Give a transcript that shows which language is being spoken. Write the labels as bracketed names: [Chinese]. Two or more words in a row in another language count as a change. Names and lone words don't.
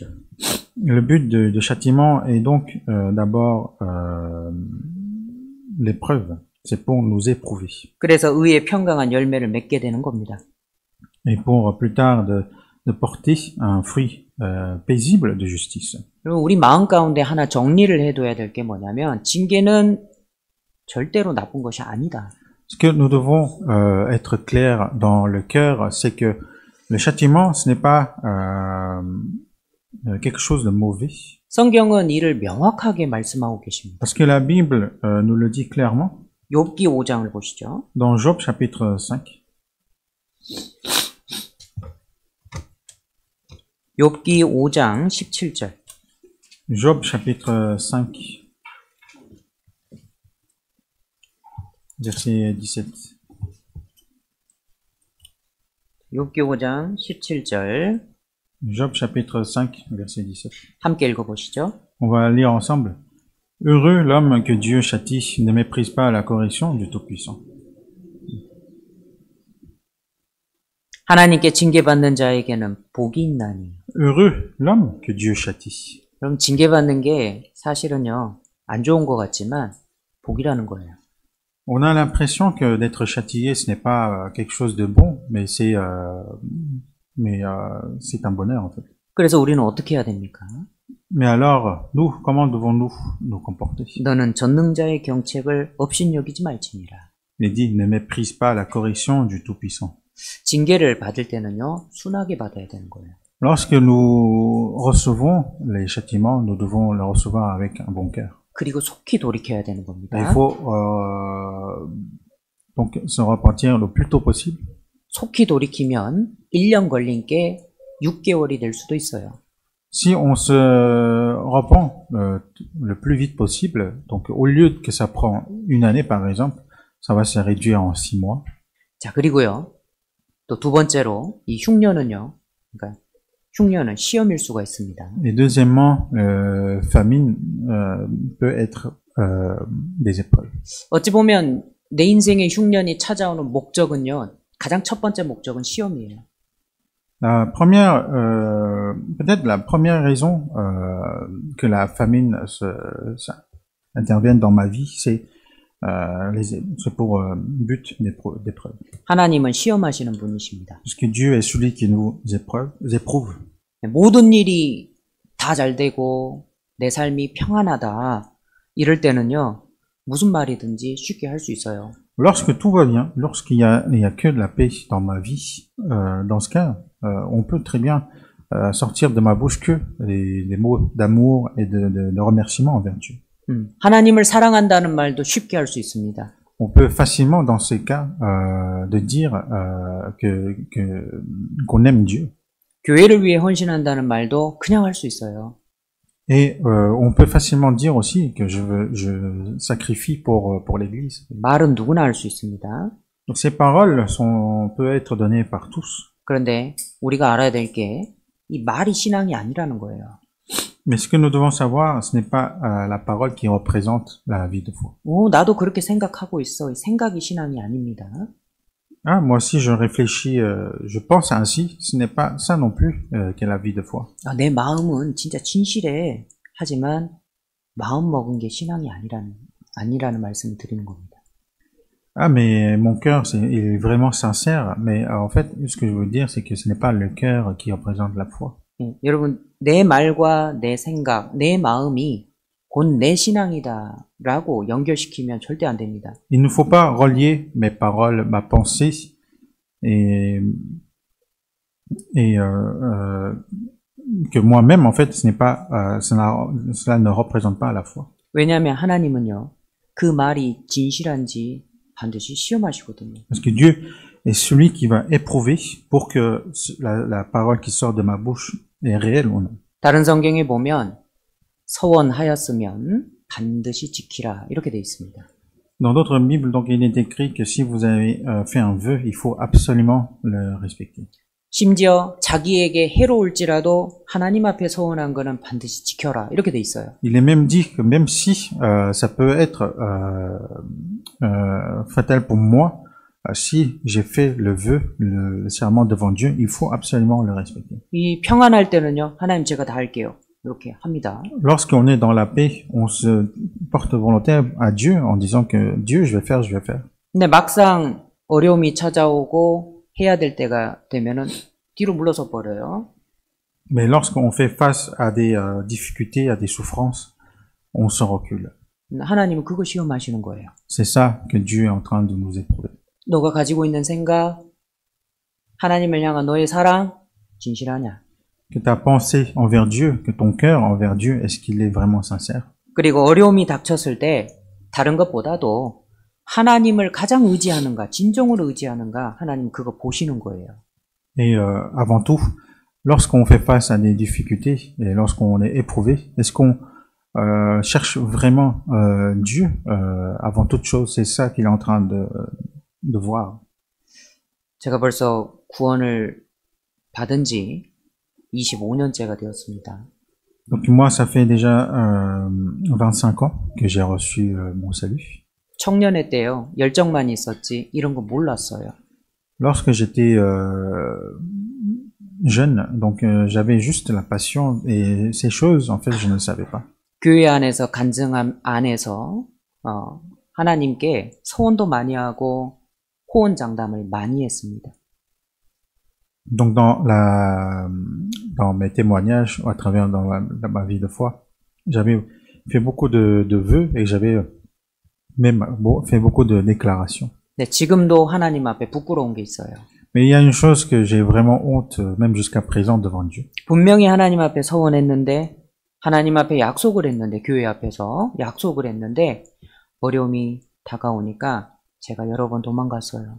[French] Le but de châtiment est donc d'abord l'épreuve, c'est pour nous éprouver. [Korean] 그래서 의의 평강한 열매를 맺게 되는 겁니다. [French] Et pour plus tard de porter un fruit paisible de justice. [Korean] 그리고 우리 마음 가운데 하나 정리를 해둬야 될 게 뭐냐면 징계는 절대로 나쁜 것이 아니다. [French] Ce que nous devons être clairs dans le cœur, c'est que le châtiment, ce n'est pas quelque chose de mauvais. [Korean] 성경은 이를 명확하게 말씀하고 계십니다. [French] Parce que la Bible nous le dit clairement. [Korean] 욥기 5장을 보시죠. [French] Dans Job chapitre 5. [Korean] 욥기 5장 17절. [French] Job chapitre 5. Verset 17. [Korean] 욥기 5장 17절. [French] Job chapitre 5, verset 17. [Korean] 함께 읽어보시죠. [French] On va lire ensemble. Heureux l'homme que Dieu châtie, ne méprise pas la correction du Tout-Puissant. [Korean] 하나님께 징계받는 자에게는 복이 있나니. [French] Heureux l'homme que Dieu châtie. [Korean] 그럼 징계받는 게 사실은요, 안 좋은 것 같지만 복이라는 거예요. [French] On a l'impression que d'être châtié, ce n'est pas quelque chose de bon, mais c'est un bonheur en fait. [Korean] 그래서 우리는 어떻게 해야 됩니까? [French] Mais alors, nous, comment devons-nous nous comporter? [Korean] 너는 전능자의 경책을 업신여기지 말지니라. [French] Il dit, ne méprise pas la correction du Tout-Puissant. [Korean] 징계를 받을 때는요, 순하게 받아야 되는 거예요. [French] Lorsque nous recevons les châtiments, nous devons les recevoir avec un bon cœur. [Korean] 그리고 속히 돌이켜야 되는 겁니다. [French] Il faut donc se repentir le plus tôt possible. [Korean] 속히 돌이키면 1년 걸린 게 6개월이 될 수도 있어요. [French] Si on se repent le plus vite possible, donc au lieu que ça prend une année par exemple, ça va se réduire en 6 mois. [Korean] 자, 그리고요. 또 두 번째로 이 흉년은요. 그러니까 흉년은 시험일 수가 있습니다. [French] Et deuxièmement, famine peut être des épreuves. [Korean] 어찌 보면 내 인생의 흉년이 찾아오는 목적은요. 가장 첫 번째 목적은 시험이에요. [French] La première, peut-être la première raison que la famine intervienne dans ma vie, c'est pour but d'épreuve. [Korean] 하나님은 시험하시는 분이십니다. [French] Parce que Dieu est celui qui nous éprouve. [Korean] 모든 일이 다 잘 되고 내 삶이 평안하다 이럴 때는요. 무슨 말이든지 쉽게 할 수 있어요. [French] Lorsque tout va bien, lorsqu'il y a que de la paix dans ma vie, dans ce cas, on peut très bien sortir de ma bouche que des mots d'amour et de remerciement envers Dieu. [Korean] 하나님을 사랑한다는 말도 쉽게 할 수 있습니다. [French] On peut facilement, dans ces cas, de dire qu'on aime Dieu. [Korean] 교회를 위해 헌신한다는 말도 그냥 할 수 있어요. [French] Et on peut facilement dire aussi que je sacrifie pour l'Église. [Korean] 말은 누구나 할 수 있습니다. [French] Donc ces paroles peuvent être données par tous. [Korean] 그런데 우리가 알아야 될 게 이 말이 신앙이 아니라는 거예요. [French] Mais ce que nous devons savoir, ce n'est pas la parole qui représente la vie de foi. [Korean] 나도 그렇게 생각하고 있어. 생각이 신앙이 아닙니다. [French] Ah, moi aussi je réfléchis, je pense ainsi, ce n'est pas ça non plus qu'est la vie de foi. [Korean] 내 마음은 진짜 진실해. 하지만 마음 먹은 게 신앙이 아니라는 말씀을 드리는 겁니다. [French] Ah, mais mon cœur, il est vraiment sincère, mais en fait, ce que je veux dire, c'est que ce n'est pas le cœur qui représente la foi. [Korean] 여러분, 내 말과 내 생각, 내 마음이 곧 내 신앙이다라고 연결시키면 절대 안 됩니다. [French] Il ne faut pas relier mes paroles, ma pensée et que moi-même, en fait, ce n'est pas, cela ne représente pas la foi. [Korean] 왜냐하면 하나님은요, 그 말이 진실한지 반드시 시험하시거든요. [French] Parce que Dieu est celui qui va éprouver pour que la parole qui sort de ma bouche est réelle ou non. [Korean] 다른 성경에 보면 서원하였으면 반드시 지키라 이렇게 돼 있습니다. [French] Dans d'autres Bibles, donc, il est écrit que si vous avez fait un vœu, il faut absolument le respecter. [Korean] 심지어 자기에게 해로울지라도 하나님 앞에 서원한 거는 반드시 지켜라. 이렇게 돼 있어요. [French] Il est même dit que même si ça peut être fatal pour moi, si j'ai fait le vœu, le serment devant Dieu, il faut absolument le respecter. [Korean] 이 평안할 때는요. 하나님 제가 다 할게요. 이렇게 합니다. [French] Lorsqu'on est dans la paix, on se porte volontaire à Dieu en disant que Dieu, je vais faire, je vais faire. [Korean] 근데 막상 어려움이 찾아오고 해야 될 때가 되면은 뒤로 물러서 버려요. [French] Mais lorsqu'on fait face à des difficultés, à des souffrances, on se recule. [Korean] 하나님은 그거 시험하시는 거예요. [French] C'est ça que Dieu est en train de nous éprouver. [Korean] 너가 가지고 있는 생각, 하나님을 향한 너의 사랑, 진실하냐? [French] Que ta pensée envers Dieu, que ton cœur envers Dieu, est-ce qu'il est vraiment sincère? [Korean] 그리고 어려움이 닥쳤을 때 다른 것보다도 하나님을 가장 의지하는가, 진정으로 의지하는가, 하나님 그거 보시는 거예요. [French] Et avant tout, lorsqu'on fait face à des difficultés et lorsqu'on est éprouvé, est-ce qu'on cherche vraiment Dieu avant toute chose? C'est ça qu'il est en train de voir. [Korean] 제가 벌써 구원을 받은 지 25년째가 되었습니다. [French] Donc moi, ça fait déjà 25 ans que j'ai reçu mon salut. [Korean] 청년회 때요, 열정만 있었지 이런 거 몰랐어요. [French] Lorsque j'étais jeune, donc j'avais juste la passion et ces choses, en fait, je ne le savais pas. [Korean] 교회 안에서 간증함 안에서 하나님께 서원도 많이 하고 호언장담을 많이 했습니다. [French] Donc dans mes témoignages, à travers ma vie de foi, j'avais fait beaucoup de vœux et j'avais même fait beaucoup de déclarations. [Korean] 네, 지금도 하나님 앞에 부끄러운 게 있어요. [French] Mais il y a une chose que j'ai vraiment honte, même jusqu'à présent devant Dieu. [Korean] 분명히 하나님 앞에 서원했는데, 하나님 앞에 약속을 했는데, 교회 앞에서 약속을 했는데, 어려움이 다가오니까 제가 여러 번 도망갔어요.